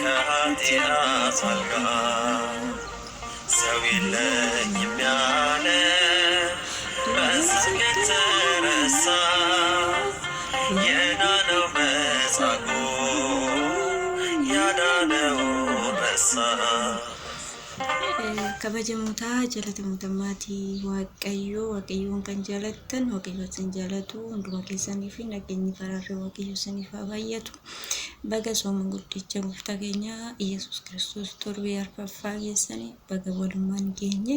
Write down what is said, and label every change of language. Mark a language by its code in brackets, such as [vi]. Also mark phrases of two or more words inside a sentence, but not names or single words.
[am] በኃጢአት አልጋ ሰው የለኝም ያለ በስም የተረሳ የዳነው መጻጉዕ ያዳነው ረሳ። [om] kabajamoota jaalatamtoota maatii waaqayyoon kan jaalattan waaqayyo isin jaalatu hunduma keessanii fi nageenyi faraarri waaqayyo isiniif haa baay'atu. Baga sooma guddicha gooftaa keenya Yesuus Kiristoos torbee arfaffaa keessanii baga walummaan geenye.